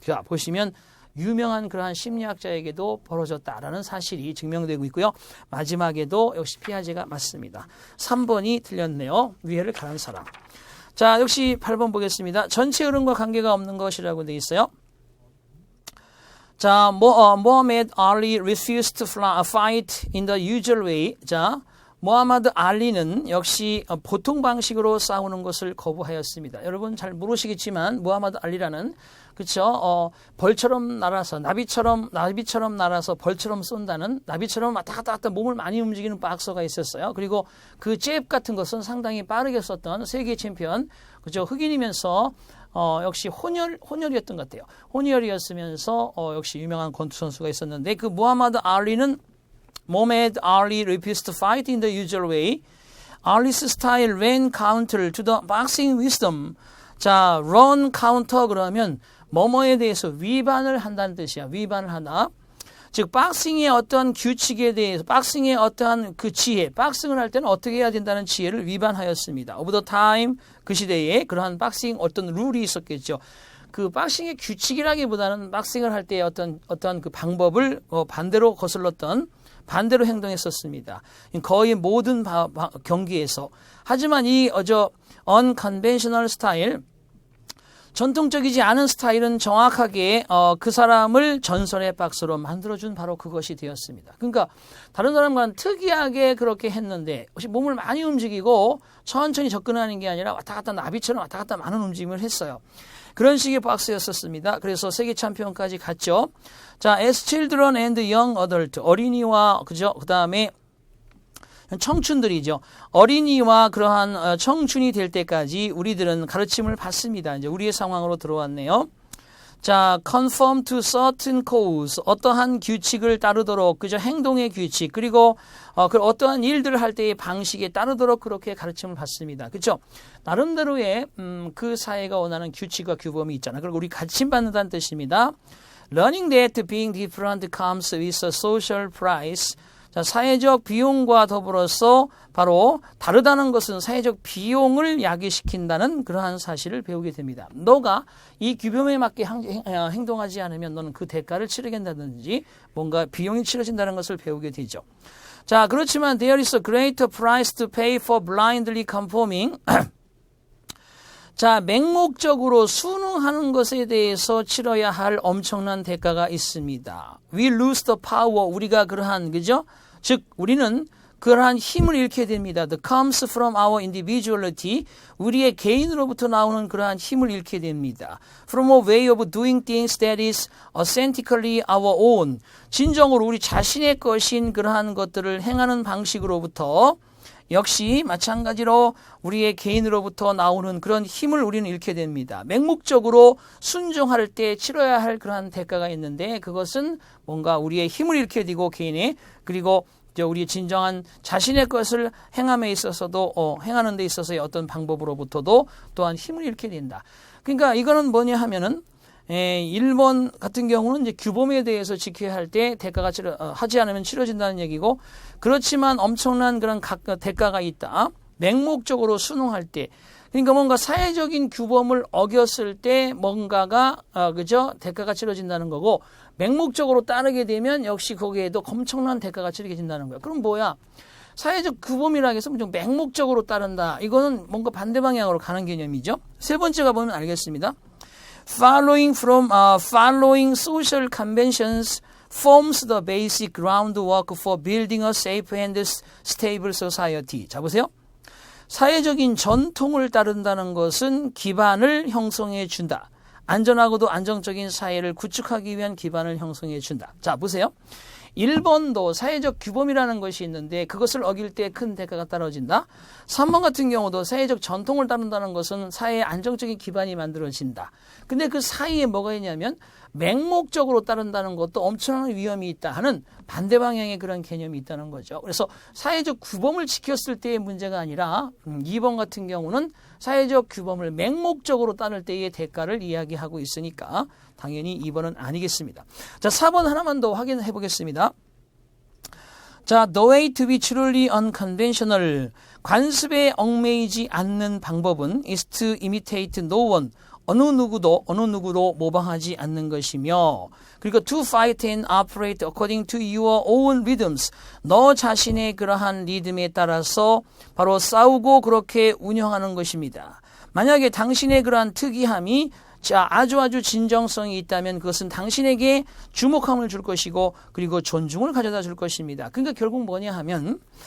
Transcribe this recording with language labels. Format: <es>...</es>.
<ko>자, 보시면 유명한 그러한 심리학자에게도 벌어졌다라는 사실이 증명되고 있고요. 마지막에도 역시 피아제가 맞습니다. 3번이 틀렸네요. 위해를 가한 사람. 자, 역시 8번 보겠습니다. 전체 흐름과 관계가 없는 것이라고 돼 있어요.</ko> <en>자, Muhammad Ali refused to fight in the usual way. 자,</en> <ko>모하마드 알리는 역시 보통 방식으로 싸우는 것을 거부하였습니다. 여러분 잘 모르시겠지만 모하마드 알리라는 그렇죠? 벌처럼 날아서 나비처럼 날아서 벌처럼 쏜다는 나비처럼 왔다 갔다 몸을 많이 움직이는 박서가 있었어요. 그리고 그 잽 같은 것은 상당히 빠르게 썼던 세계 챔피언 그죠? 흑인이면서 역시 혼혈이었던 것 같아요. 혼혈이었으면서 역시 유명한 권투 선수가 있었는데 그 모하마드 알리는</ko> <en>Mohamed Ali refused to fight in the usual way. Ali's style ran counter to the boxing wisdom.</en> <ko>자,</ko> <en>run counter</en> <ko>그러면 뭐뭐에 대해서 위반을 한다는 뜻이야. 위반을 하다. 즉 박싱의 어떠한 규칙에 대해서 박싱의 어떠한 그 지혜, 박싱을 할 때는 어떻게 해야 된다는 지혜를 위반하였습니다.</ko> <en>Over the time</en> <ko>그 시대에 그러한 박싱 어떤 룰이 있었겠죠. 그 박싱의 규칙이라기보다는 박싱을 할 때 어떤 그 방법을 반대로 거슬렀던 반대로 행동했었습니다. 거의 모든 경기에서. 하지만 이 unconventional 스타일, 전통적이지 않은 스타일은 정확하게 그 사람을 전설의 박서로 만들어준 바로 그것이 되었습니다. 그러니까 다른 사람과는 특이하게 그렇게 했는데 혹시 몸을 많이 움직이고 천천히 접근하는 게 아니라 왔다 갔다 나비처럼 왔다 갔다 많은 움직임을 했어요. 그런 식의 박스였었습니다. 그래서 세계 챔피언까지 갔죠.</ko> <en>자, as children and young adult,</en> <ko>어린이와 그죠? 그다음에 청춘들이죠. 어린이와 그러한 청춘이 될 때까지 우리들은 가르침을 받습니다. 이제 우리의 상황으로 들어왔네요. 자,</ko> <en>conform to certain codes,</en> <ko>어떠한 규칙을 따르도록, 그죠? 행동의 규칙, 그리고 어떠한 일들을 할 때의 방식에 따르도록 그렇게 가르침을 받습니다. 그렇죠? 나름대로의 그 사회가 원하는 규칙과 규범이 있잖아. 그리고 우리 가르침 받는다는 뜻입니다.</ko> <en>Learning that being different comes with a social price.</en> <ko>자, 사회적 비용과 더불어서 바로 다르다는 것은 사회적 비용을 야기시킨다는 그러한 사실을 배우게 됩니다. 너가 이 규범에 맞게 행동하지 않으면 너는 그 대가를 치르게 된다든지 뭔가 비용이 치러진다는 것을 배우게 되죠. 자, 그렇지만</ko> <en>there is a greater price to pay for blindly conforming.</en> <ko>자, 맹목적으로 순응하는 것에 대해서 치러야 할 엄청난 대가가 있습니다.</ko> <en>We lose the power.</en> <ko>우리가 그러한, 그죠? 즉, 우리는 그러한 힘을 잃게 됩니다.</ko> <en>That comes from our individuality.</en> <ko>우리의 개인으로부터 나오는 그러한 힘을 잃게 됩니다.</ko> <en>From a way of doing things that is authentically our own.</en> <ko>진정으로 우리 자신의 것인 그러한 것들을 행하는 방식으로부터 역시 마찬가지로 우리의 개인으로부터 나오는 그런 힘을 우리는 잃게 됩니다. 맹목적으로 순종할 때 치러야 할 그러한 대가가 있는데 그것은 뭔가 우리의 힘을 잃게 되고 개인의 그리고 우리의 진정한 자신의 것을 행함에 있어서도 행하는 데 있어서의 어떤 방법으로부터도 또한 힘을 잃게 된다. 그러니까 이거는 뭐냐 하면은 일본 같은 경우는 이제 규범에 대해서 지켜야 할 때 대가가 하지 않으면 치러진다는 얘기고 그렇지만 엄청난 그런 대가가 있다. 맹목적으로 순응할 때 그러니까 뭔가 사회적인 규범을 어겼을 때 뭔가가 그죠? 대가가 치러진다는 거고 맹목적으로 따르게 되면 역시 거기에도 엄청난 대가가 치러진다는 거야. 그럼 뭐야? 사회적 규범이라고 해서 좀 맹목적으로 따른다. 이거는 뭔가 반대 방향으로 가는 개념이죠. 세 번째가 보면 알겠습니다.</ko> <en>Following social conventions forms the basic groundwork for building a safe and stable society.</en> <ko>자, 보세요. 사회적인 전통을 따른다는 것은 기반을 형성해 준다. 안전하고도 안정적인 사회를 구축하기 위한 기반을 형성해 준다. 자, 보세요. 일본도 사회적 규범이라는 것이 있는데 그것을 어길 때 큰 대가가 떨어진다. 3번 같은 경우도 사회적 전통을 따른다는 것은 사회의 안정적인 기반이 만들어진다. 근데 그 사이에 뭐가 있냐면 맹목적으로 따른다는 것도 엄청난 위험이 있다 하는 반대 방향의 그런 개념이 있다는 거죠. 그래서 사회적 규범을 지켰을 때의 문제가 아니라 2번 같은 경우는 사회적 규범을 맹목적으로 따를 때의 대가를 이야기하고 있으니까 당연히 2번은 아니겠습니다. 자, 4번 하나만 더 확인해 보겠습니다.</ko> <en>자, the way to be truly unconventional.</en> <ko>관습에 얽매이지 않는 방법은</ko> <en>is to imitate no one.</en> <ko>어느 누구도 모방하지 않는 것이며 그리고</ko> <en>to fight and operate according to your own rhythms.</en> <ko>너 자신의 그러한 리듬에 따라서 바로 싸우고 그렇게 운영하는 것입니다. 만약에 당신의 그러한 특이함이 아주 진정성이 있다면 그것은 당신에게 주목함을 줄 것이고 그리고 존중을 가져다 줄 것입니다. 그러니까 결국 뭐냐 하면</ko>